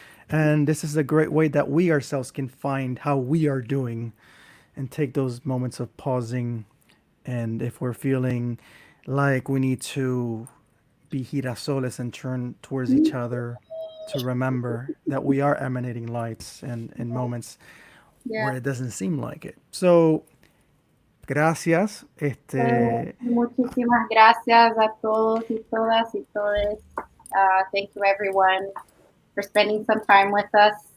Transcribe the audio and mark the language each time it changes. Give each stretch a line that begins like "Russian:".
English: And this is a great way that we ourselves can find how we are doing and take those moments of pausing. And if we're feeling like we need to be girasoles and turn towards each other to remember that we are emanating lights and in moments where it doesn't seem like it.
Spanish: So, gracias. Muchísimas gracias a todos y todas y todes.
English: Thank you everyone for spending some time with us.